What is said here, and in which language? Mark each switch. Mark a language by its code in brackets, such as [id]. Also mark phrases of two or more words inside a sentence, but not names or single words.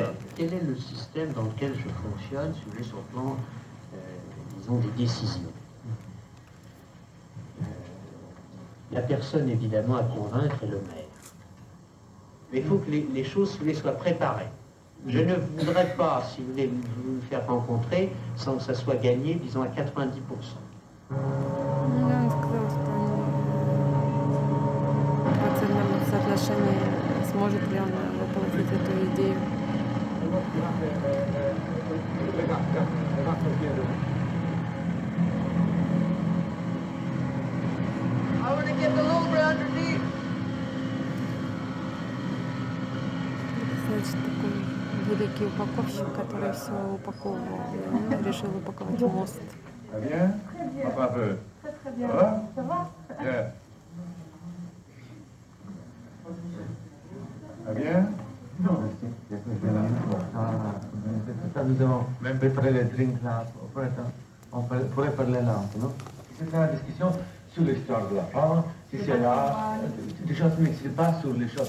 [fr] Quel est le système dans lequel je fonctionne, si vous voulez, sur le plan, disons, des décisions. La personne, évidemment, à convaincre est le maire. Mais il faut que les choses, si vous voulez, soient préparées. Je ne voudrais pas, si vous voulez, vous faire rencontrer sans que ça soit gagné, disons, à 90%. [ru] Он сказал, что в процентном соотношении сможет ли он воплотить эту идею. Значит, такой великий упаковщик, который все упаковывал, решил упаковать мост. [fr] Ça bien? Enfin un peu. Très bien. Ça va? Bien. Ça bien? Non. Nous avons même préparé les drinks là. On pourrait parler là, non? C'est une discussion sur l'histoire de la femme, si c'est là, des choses, mais c'est pas sur les choses.